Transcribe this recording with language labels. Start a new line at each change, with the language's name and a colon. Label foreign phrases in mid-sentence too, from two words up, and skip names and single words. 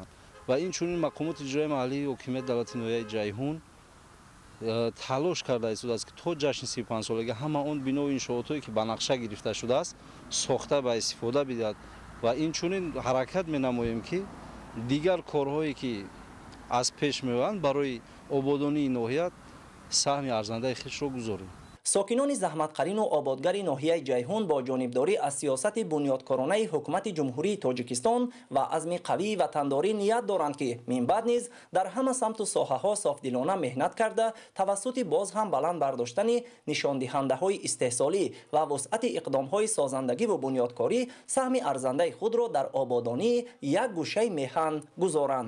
Tajik: ва инчунин мақомоти иҷрои маҳаллии ҳокимияти давлати ноҳияи ҷайҳун талош карда истодааст, ки то ҷашни 35-солагӣ ҳама он биноу иншоотҳое ки ба нақша гирифта шудааст сохта ба истифода бидиҳад. ва инчунин ҳаракат менамоем ки дигар корҳое ки аз пеш меоянд барои ободонии ноҳия саҳми арзандаи хишро гузорем. сокинони заҳматқарин ва ободгари ноҳияи Ҷайҳун бо ҷонибдорӣ аз сиёсати бунёдкоронаи ҳукумати Ҷумҳурии Тоҷикистон ва азми қавӣ ва тундории ният доранд ки минбаъд низ дар ҳама самт ва соҳаҳо софдилона меҳнат карда тавассути боз ҳам баланд бардоштани нишондиҳандаҳои истеҳсолӣ ва вусъати иқдомҳои созандагӣ ва бунёдкорӣ саҳми арзандаи худро дар ободонии як гӯшаи меҳан гузоранд.